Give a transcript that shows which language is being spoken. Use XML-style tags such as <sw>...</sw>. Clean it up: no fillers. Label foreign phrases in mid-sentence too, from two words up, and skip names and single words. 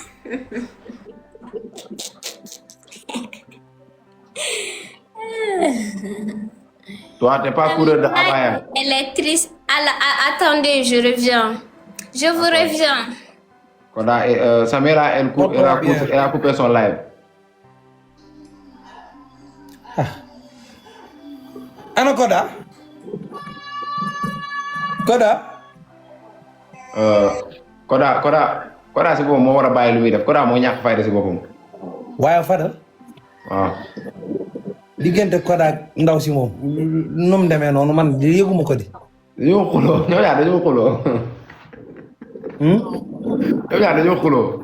<fr>Toi, t'es pas coureur de abaya. Elle est triste. Attendez, je reviens. Je vous reviens. Koda, Samira, elle a coupé son live.</fr> <wo>Ana Koda? Koda si boppam moo war a bàyyi lu muy def Koda moo ñàkk fayda si boppam. waaye Fadal. waaw. diggante Koda ak ndaw si moom nu mu demee noonu man yëguma ko di. dañoo xuloo ñoom ñaar dañoo xuloo. ñoom ñaar dañoo xuloo.</wo>